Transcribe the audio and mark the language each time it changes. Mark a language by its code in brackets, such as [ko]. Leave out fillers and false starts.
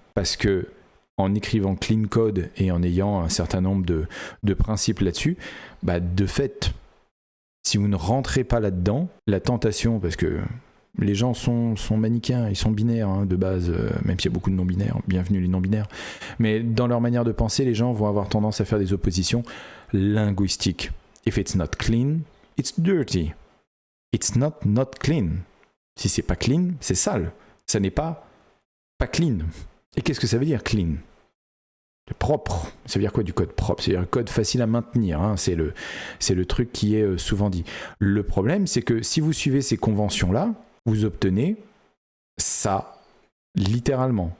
[fr] Parce que en écrivant Clean Code et en ayant un certain nombre de principes là-dessus, de fait, si vous ne rentrez pas là-dedans, la tentation, parce que les gens sont manichéens, ils sont binaires de base, même s'il y a beaucoup de non-binaires, bienvenue les non-binaires, mais dans leur manière de penser, les gens vont avoir tendance à faire des oppositions linguistiques. [en] If it's not clean, it's dirty. It's not clean. [fr] Si c'est pas clean, c'est sale. Ça n'est pas clean. Et qu'est-ce que ça veut dire, clean ? Propre. Ça veut dire quoi du code propre ? C'est-à-dire le code facile à maintenir. C'est le truc qui est souvent dit. Le problème, c'est que si vous suivez ces conventions-là, vous obtenez ça, littéralement.